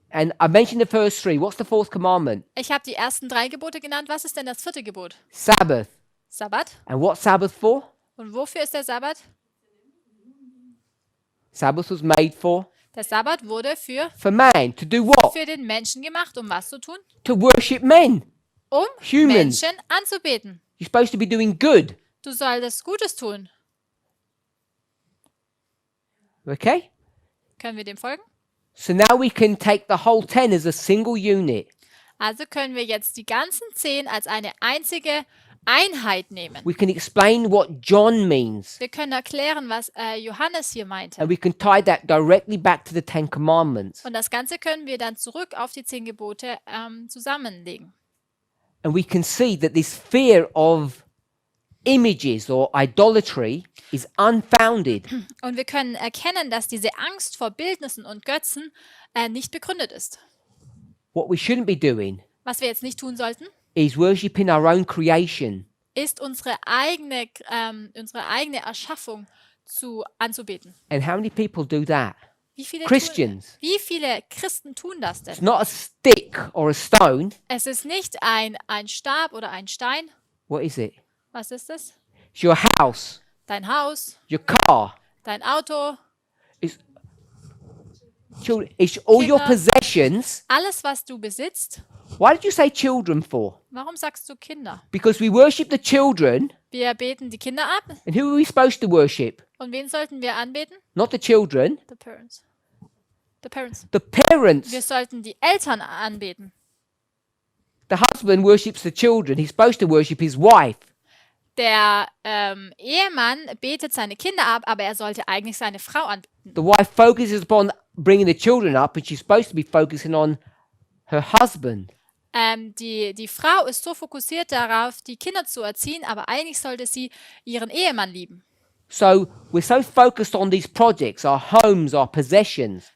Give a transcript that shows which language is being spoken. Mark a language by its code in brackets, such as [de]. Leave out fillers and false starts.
[en] And I mentioned the first 3. What's the 4th commandment? [de] Ich habe die ersten 3 Gebote genannt. Was ist denn das 4. Gebot? [en] Sabbath. [de] Sabbat. [en] And what's Sabbath for? [de] Und wofür ist der Sabbat? [en] Sabbath was made for [de] Der Sabbat wurde für [en] man. To do what? [de] den Menschen gemacht, um was zu tun? [en] To worship men. [de] Um [en] Humans. [de] Menschen anzubeten. [en] You're supposed to be doing good. [de] Du solltest Gutes tun. [en] Okay? [de] Können wir dem folgen? [en] So now we can take the whole 10 as a single unit. [de] Also können wir jetzt die ganzen 10 als eine einzige Einheit nehmen. [en] We can explain what John means. [de] Wir können erklären, was Johannes hier meinte. [en] And we can tie that directly back to the 10 commandments. [de] Und das Ganze können wir dann zurück auf die 10 Gebote zusammenlegen. [en] And we can see that this fear of images or idolatry is unfounded. [de] Und wir können erkennen, dass diese Angst vor Bildnissen und Götzen nicht begründet ist. [en] What we shouldn't be doing [de] Was wir jetzt nicht tun sollten, [en] is worshipping our own creation. [de] ist unsere eigene Erschaffung anzubeten. [en] And how many people do that? [de] Wie [en] Christians. [de] Wie viele Christen tun das [en] It's [de] denn? [en] not a stick or a stone. [de] Es ist nicht ein Stab oder ein Stein. [en] What is it? [de] Was ist es? [en] It's your house, [de] Dein Haus, [en] your car. [de] dein Auto. [en] It's It's all your [de] Kinder. [en] possessions. [de] Alles, was du besitzt. [en] Why did you say children for? [de] Warum sagst du Kinder? [en] Because we worship the children, [de] Wir beten die Kinder ab. [en] and who are we supposed to worship? [de] Und wen sollten wir anbeten? [en] Not the children, The parents. The parents. the parents. [de] Wir sollten die Eltern anbeten. [en] The husband worships the children. He's supposed to worship his wife. [de] Der Ehemann betet seine Kinder ab, aber er sollte eigentlich seine Frau anbeten. [en] The wife focuses upon bringing the children up, and she's supposed to be focusing on her husband. [de] Die Frau ist so fokussiert darauf, die Kinder zu erziehen, aber eigentlich sollte sie ihren Ehemann lieben. [en] So we're so focused on these projects, our homes, our possessions.